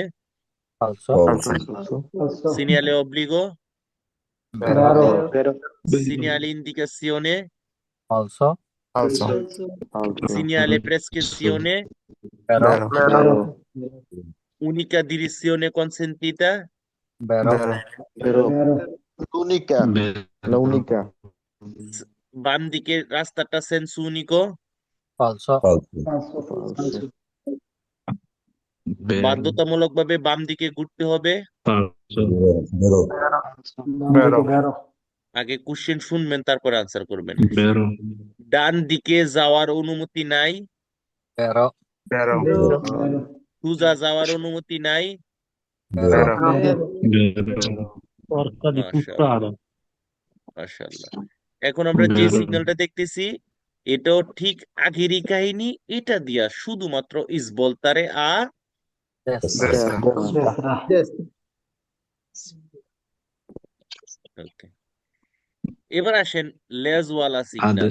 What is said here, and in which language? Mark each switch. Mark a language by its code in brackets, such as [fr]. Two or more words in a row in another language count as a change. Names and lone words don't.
[it] falso, segnale obbligo, vero, Vero. segnale indicazione, falso, segnale prescrizione, vero, Vero. unica direzione consentita, vero, Vero. L'unica, la unica, [bn] বাম দিকের রাস্তাটা [it] senso unico, falso, falso, Vero. [bn] বাধ্যতামূলকভাবে বাম দিকে ঘুরতে হবে। [it] Falso. Vero. [bn] আগে কোশ্চেন শুনবেন, তারপরে আনসার করবেন। [it] Vero. [bn] ডান দিকে যাওয়ার অনুমতি নাই, [it] vero, Vero. [bn] সোজা যাওয়ার অনুমতি নাই। [it] vero, Vero. porca di [bn] মাশাআল্লাহ, [it] puttana [bn] মাশাআল্লাহ। এখন আমরা যে [it] Vero. [bn] সিগন্যালটা দেখতেছি, এটাও ঠিক আগেরই কাহিনী। এটা দিয়া শুধুমাত্র ইসবলতারে [it] destra, destra, Destra. [bn] ওকে। এবার আসেন লেজওয়ালা সিগন্যাল,